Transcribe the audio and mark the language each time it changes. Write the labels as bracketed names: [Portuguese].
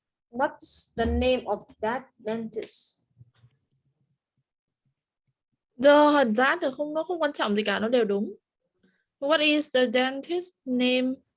[English] What's the name of that dentist? [Vietnamese] That nó không quan trọng gì cả, nó đều đúng. [English] What is the dentist name?